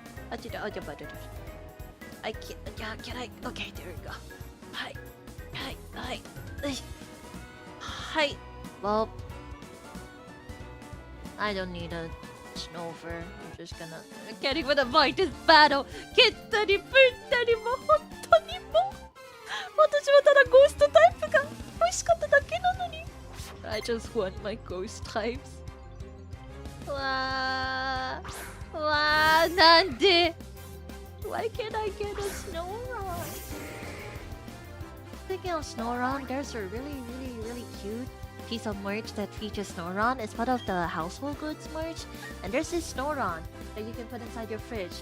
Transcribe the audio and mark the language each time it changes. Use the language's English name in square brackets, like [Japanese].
[English] I can't. Yeah, can I? Okay, there we go. Hi. Well, I don't need a Snover. I'm just gonna... I can't even avoid this battle! [Japanese] 蹴ったりぶったりも本当にも私はただゴーストタイプが欲しかっただけなのに [English] I just want my ghost types. [Japanese] わーなんで [English] Why can't I get a Snorunt? They Speaking of Snorunt, there's a really cute piece of merch that features Snorunt. It's part of the household goods merch. And there's this Snorunt that you can put inside your fridge.